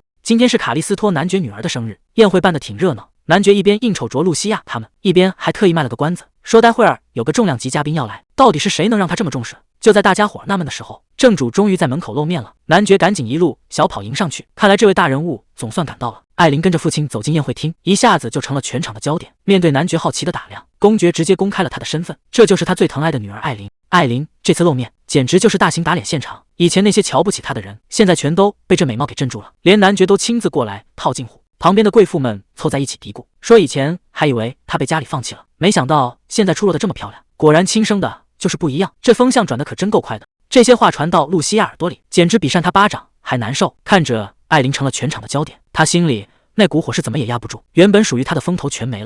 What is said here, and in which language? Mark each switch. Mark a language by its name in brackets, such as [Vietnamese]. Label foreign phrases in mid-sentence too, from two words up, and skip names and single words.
[Chinese] 今天是卡利斯托男爵女兒的生日，宴會辦得挺熱鬧。男爵一邊應酬着露西亞他們，一邊還特意賣了個關子，說待會兒有個重量級嘉賓要來，到底是誰能讓他這麼重視？就在大家伙納悶的時候，正主終於在門口露面了。男爵趕緊一路小跑迎上去，看來這位大人物總算趕到了。艾琳跟着父親走進宴會廳，一下子就成了全場的焦點。面对男爵好奇的打量，公爵直接公開了他的身份，這就是他最疼愛的女兒艾琳。艾琳這次露面簡直就是大型打臉現場，以前那些瞧不起他的人，現在全都被這美貌給鎮住了，連男爵都親自過來套近乎。旁邊的貴婦們湊在一起嘀咕，說以前還以為他被家裡放棄了，沒想到現在出落得這麼漂亮，果然親生的就是不一樣。這風向轉得可真夠快的。這些話傳到露西亞耳朵裡，簡直比扇他巴掌還難受。看着艾琳成了全場的焦點，他心裡那股火是怎麼也壓不住，原本屬於他的風頭全沒了。